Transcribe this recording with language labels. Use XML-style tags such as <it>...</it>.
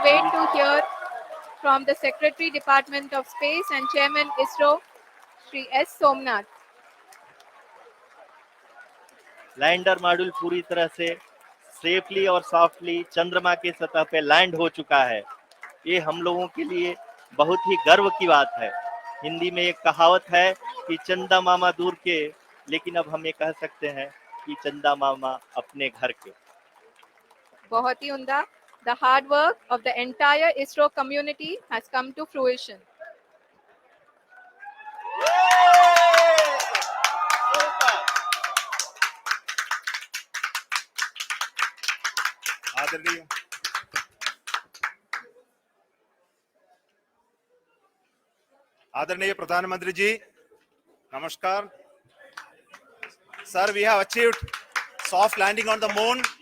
<en>wait to hear from the Secretary, Department of Space and Chairman ISRO, Shri S. Somnath.</en> <hi>Lander module पूरी तरह से safely और softly चंद्रमा की सतह पे लैंड हो चुका है। ये हम लोगों के लिए बहुत ही गर्व की बात है। हिंदी में एक कहावत है कि चंदा मामा दूर के, लेकिन अब हम ये कह सकते हैं कि चंदा मामा अपने घर के। बहुत ही उम्दा.</hi> <en>The hard work of the entire ISRO community has come to fruition.</en> <hi>आदरणीय आदरणीय प्रधानमंत्री जी, नमस्कार sir.</hi> <en>We have achieved soft landing on the moon.</en>